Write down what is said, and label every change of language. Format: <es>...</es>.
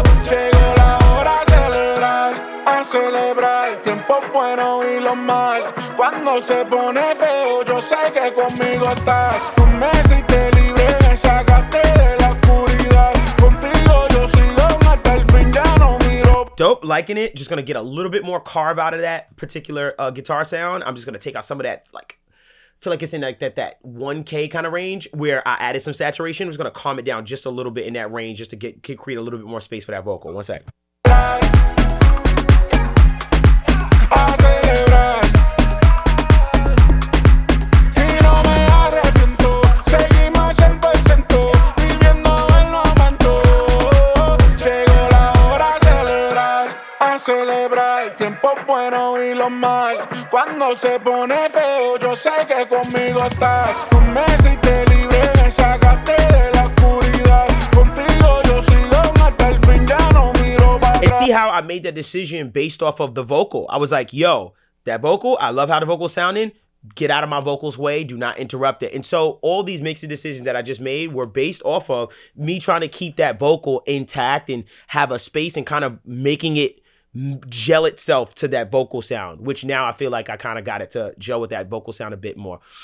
<es>Llegó la hora a celebrar, a celebrar. Tiempos buenos y los mal. Cuando se pone feo, yo sé que conmigo estás. Tú me hiciste libre, me sacaste de la oscuridad. Contigo yo sigo hasta el fin, ya no miro.</es> <en>Dope, liking it. Just gonna get a little bit more carve out of that particular guitar sound. I'm just gonna take out some of that, like, feel like it's in like that 1K kind of range where I added some saturation. I'm just gonna calm it down just a little bit in that range just to create a little bit more space for that vocal. 1 sec.</en> <es>A celebrar. Y no me arrepiento, seguimos 100%, viviendo el momento. Llegó la hora a celebrar, a celebrar. Tiempos buenos y los mal. Cuando se pone feo, yo sé que conmigo estás. Tú me hiciste libre, me sacaste de la oscuridad. Contigo yo sigo hasta el fin, ya no miro para</es> <en>And</en> <es>atrás.</es> <en>see how I made that decision based off of the vocal. I was like, yo, that vocal, I love how the vocal's sounding. Get out of my vocals way. Do not interrupt it. And so all these mixing decisions that I just made were based off of me trying to keep that vocal intact and have a space and kind of making it gel itself to that vocal sound, which now I feel like I kind of got it to gel with that vocal sound a bit more.</en>